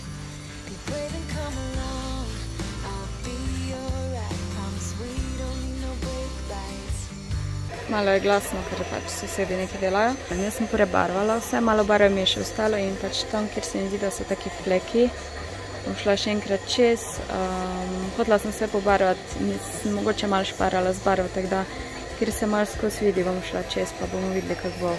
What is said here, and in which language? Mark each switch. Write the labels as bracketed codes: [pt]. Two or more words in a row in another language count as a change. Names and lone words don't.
[en] Be brave and come along. I'll be alright. Promise we don't need no break lights. [sl] Malo je glasno, ker pač sosedi nekaj delajo. Jaz sem prebarvala vse, malo barve mi je še ostalo in pač tam, kjer se mi zdi, da so taki fleki, bom šla še enkrat čez. Hotela sem vse pobarvati, nisem mogoče malo šparala z barvo, tako da kjer se malo skozi vidi, bom šla čez, pa bomo videli, kako bo.